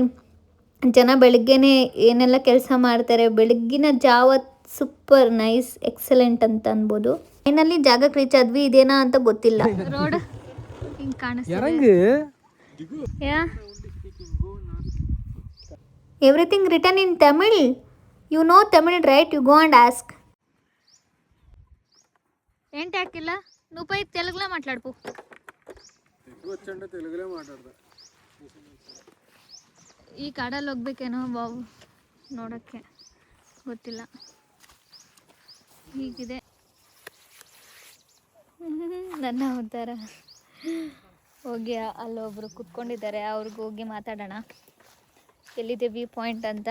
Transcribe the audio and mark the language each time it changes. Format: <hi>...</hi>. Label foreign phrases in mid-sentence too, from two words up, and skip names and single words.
<kn>ಜನ ಬೆಳಗ್ಗೆನೇ ಏನೆಲ್ಲ ಕೆಲಸ ಮಾಡ್ತಾರೆ, ಬೆಳಗ್ಗಿನ ಜಾವ</kn> <en>super nice,</en> <kn>ಎಕ್ಸಲೆಂಟ್ ಅಂತ ಅನ್ಬೋದು. ಫೈನಲಿ ಜಾಗಕ್ಕೆ ರೀಚ್ ಆದ್ವಿ. ಇದೇನಾ ಅಂತ ಗೊತ್ತಿಲ್ಲ. ರೋಡ್ ಹಿಂಗ್ ಕಾಣಿಸ್ತಿದೆ.</kn> <ta>இறங்கு ಯಾ</ta> <en>Everything return in Tamil. You know Tamil right? You go and ask.</en> <te>ఏంటి ಹಾಕಿಲ್ಲ నువ్వు పోయి తెలుగులో మాట్లాడుపు. వచ్చంటే తెలుగులో మాట్లాడదా.</te> <kn>ಈ ಕಾಡಲ್ಲಿ ಹೋಗ್ಬೇಕೇನೋ ಬಾವು ನೋಡೋಕ್ಕೆ ಗೊತ್ತಿಲ್ಲ. ಹೀಗಿದೆ ನನ್ನ ಒಂಥರ. ಹೋಗಿ ಅಲ್ಲೊಬ್ರು ಕುತ್ಕೊಂಡಿದ್ದಾರೆ, ಅವ್ರಿಗೆ ಹೋಗಿ ಮಾತಾಡೋಣ ಎಲ್ಲಿದೆ</kn> <en>view point</en> <kn>ಅಂತ.</kn>